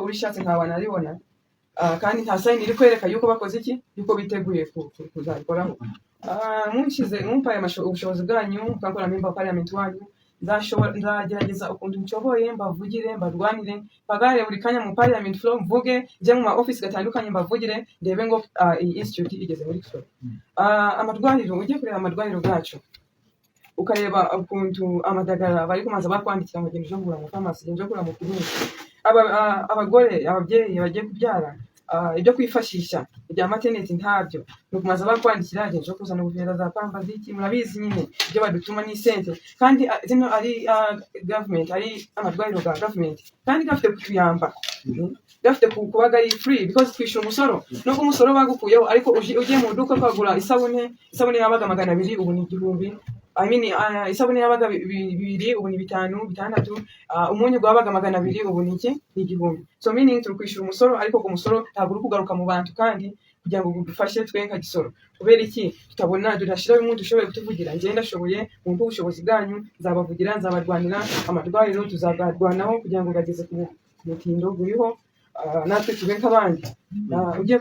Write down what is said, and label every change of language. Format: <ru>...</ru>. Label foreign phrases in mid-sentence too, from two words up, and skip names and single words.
<rw>urishatse ntabana aribona kandi nta sign iri kwereka yuko bakoze iki yuko biteguye kuzabikoraho mumpaye ubushobozi bwanyu mukakora</rw> <en>member parliament</en> <rw>wanyu nzagerageza ukuntu nshoboye mbavugire mbarwanire bagare buri kanya mu</rw> <en>parliament floor</en> <rw>mvuge je mu office gatandukanye mbavugire ndebe ngo iyi institute igeze muri Kisoro amadwariro ugiye kureba amadwariro gacu ukareba ukuntu amadagara bari kumaza bakwandikira mu gendo jongura mu pharmacy gendo jongura mu clinic abagore ababyeyi bagiye kubyara ibyo kwifashisha ibya maternity ntabyo no kumaza bakwandikira gendo kuzana ubuvera za pamba ziki murabizi nyine ibyo badutuma ni sente kandi zino ari government ari amadwariro ga government kandi gafite kutuyamba gafite kubaga ari</rw> <en>free because</en> <rw>twishyura umusoro no umusoro bagukuyeho ariko ugiye mu duka kwagura isabune yabaga 200 ubu ni 1000 isabune yabaga 2 ubu ni 5 6 umunyu gwabaga 200 ubu ni 1,000</rw> <en>so meaning</en> <rw>turi kwishura umusoro ariko ku musoro ntabwo uri kugaruka mu bantu kandi kugira ngo dufashe twenka Kisoro kubera iki tutabona durashira umuntu ushoboye kutuvugira ngenda ashoboye mu ubushobozi bwanyu nzabavugira nzabarwanira amadwariro tuzagarwanaho kugira ngo gageze ku mutindo guriho natwe tube nk'abandi ugiye</rw>